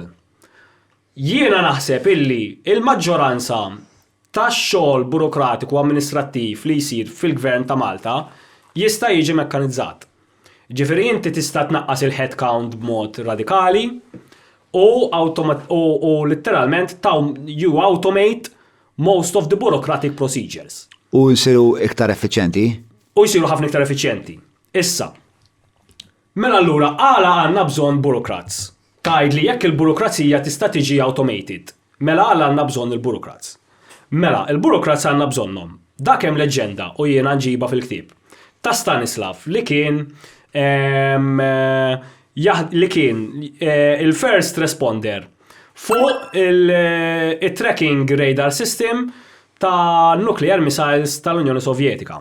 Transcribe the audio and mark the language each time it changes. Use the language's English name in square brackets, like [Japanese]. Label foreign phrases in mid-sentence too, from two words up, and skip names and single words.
[Maltese] Jiena naħseb illi il-maġġoranza tax-xogħol burokratiku amministrattiv li jsir fil-Gvern ta' Malta jista' jiġi mekkanizzat. Ġifieri inti tista' tnaqqas il- [English] head count [Maltese] b'mod radikali u literalment [English] you automate most of the bureaucratic procedures. [Maltese] U jsiru iktar effiċjenti? U jsiru ħafna iktar effiċjenti. Issa, mela allura għala għandna bżonn bureaucrats. Tgħidli jekk il-burokrazija tista' tiġi automated. Mela għala għandna bżonn il-bureaucrats. Mela, il-bureaucrats għandna bżonnhom. Dak hemm leġenda u jiena nġiba fil-ktieb. Ta' Stanislav li kien il- [English] first responder [Maltese] fuq il- [English] tracking radar system [Maltese] ta' [English] nuclear missiles [Maltese] tal-Unjoni Sovjetika.